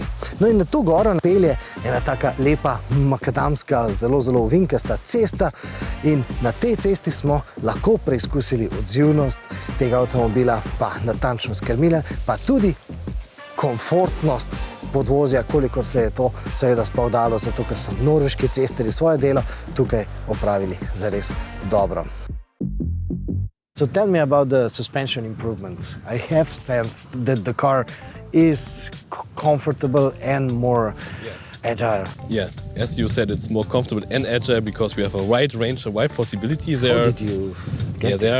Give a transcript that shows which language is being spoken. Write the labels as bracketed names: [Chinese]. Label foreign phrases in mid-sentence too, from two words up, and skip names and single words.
[Slovenian] No in na to goro pelje ena taka lepa makadamska, zelo ovinkasta cesta, in na tej cesti smo lahko preizkusili odzivnost tega avtomobila, pa natančnost krmila, pa tudi komfortnost podvozja, kolikor se je to seveda sploh dalo, zato ker so norveški cestarji svoje delo tukaj opravili zares dobro. [English] So tell me about the suspension improvements. I have sensed that the car is comfortable and more agile. Yeah, as you said, it's more comfortable and agile because we have a wide range, a wide possibility there. How did you get this?